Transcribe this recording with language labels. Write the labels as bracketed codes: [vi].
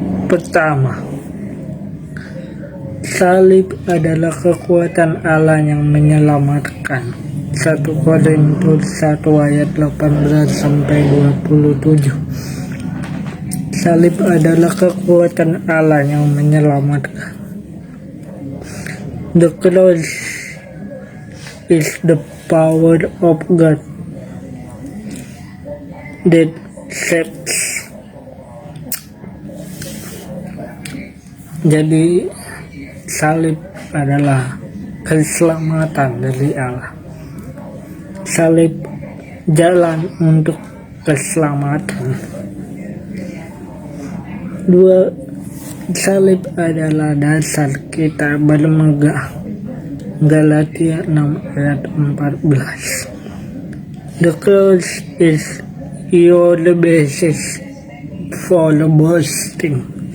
[id] Pertama, salib adalah kekuatan Allah yang menyelamatkan. 1 Korintus 1 ayat 18-27. Salib adalah kekuatan Allah yang menyelamatkan. [en] The cross is the power of God that saves. [id] Jadi salib adalah keselamatan dari Allah. Salib jalan untuk keselamatan. 2. Salib adalah dasar kita bermegah. Galatia 6 ayat 14. [en] The cross is your basis for boasting.